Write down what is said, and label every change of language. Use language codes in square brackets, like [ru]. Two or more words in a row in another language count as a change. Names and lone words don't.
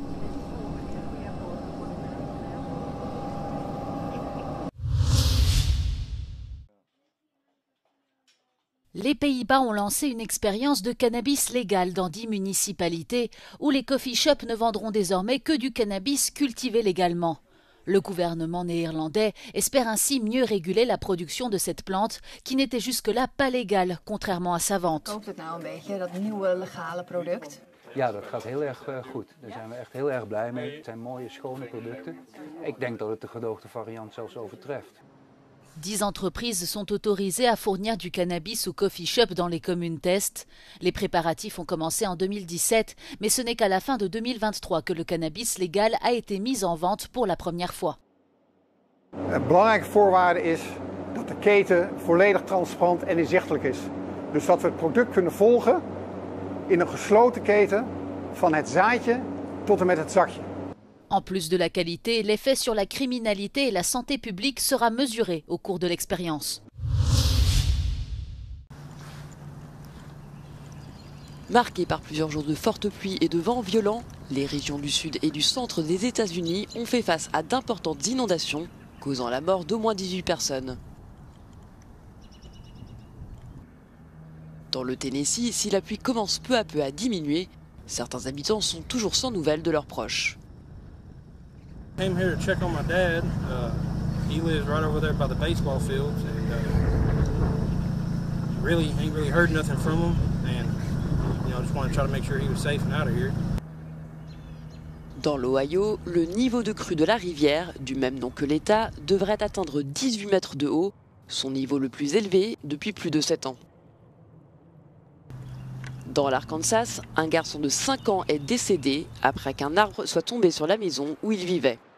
[fr] Les Pays-Bas ont lancé une expérience de cannabis légal dans 10 municipalités où les [en] coffee shops [fr] ne vendront désormais que du cannabis cultivé légalement. Le gouvernement néerlandais espère ainsi mieux réguler la production de cette plante qui n'était jusque-là pas légale, contrairement à sa vente. [nl] Ja, dat gaat heel erg goed. Daar zijn we echt heel erg blij mee. Het zijn mooie, schone producten. Ik denk dat het de gedoogde variant zelfs overtreft. [fr] 10 entreprises sont autorisées à fournir du cannabis aux [en] coffee shops [fr] dans les communes test. Les préparatifs ont commencé en 2017, mais ce n'est qu'à la fin de 2023 que le cannabis légal a été mis en vente pour la première fois. [nl] Een belangrijke voorwaarde is dat de keten volledig transparant en inzichtelijk is. Dus dat we het product kunnen volgen in een gesloten keten van het zaadje tot en met het zakje. [fr] En plus de la qualité, l'effet sur la criminalité et la santé publique sera mesuré au cours de l'expérience. Marqués par plusieurs jours de fortes pluies et de vents violents, les régions du sud et du centre des États-Unis ont fait face à d'importantes inondations, causant la mort d'au moins 18 personnes. Dans le Tennessee, si la pluie commence peu à peu à diminuer, certains habitants sont toujours sans nouvelles de leurs proches. [en] Came here to check on my dad. He lives right over there by the baseball fields, and ain't really heard nothing from him. And just want to try to make sure he was safe and out of here. [fr] Dans l'Ohio, le niveau de crue de la rivière, du même nom que l'État, devrait atteindre 18 mètres de haut, son niveau le plus élevé depuis plus de 7 ans. Dans l'Arkansas, un garçon de 5 ans est décédé après qu'un arbre soit tombé sur la maison où il vivait.